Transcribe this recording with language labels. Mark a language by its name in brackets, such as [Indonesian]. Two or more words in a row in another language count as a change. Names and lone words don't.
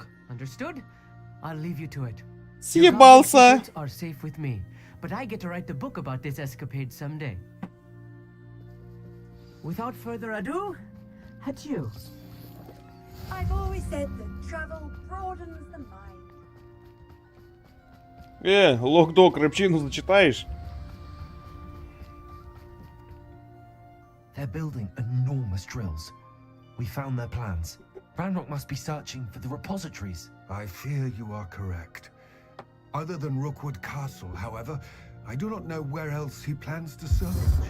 [English] Understood? I'll leave you to it. [Russian] Съебался! [English] Your are safe with me, but I get to write the book about this escapade someday. without further ado, adieu. I've always said that travel broadens the mind. [Russian] Локдог, рыбчину зачитаешь? [English] They're building enormous drills. We found their plans. Ranrock must be searching for the repositories. I fear you are correct. Other than Rookwood Castle, however, I do not know where else he plans to search.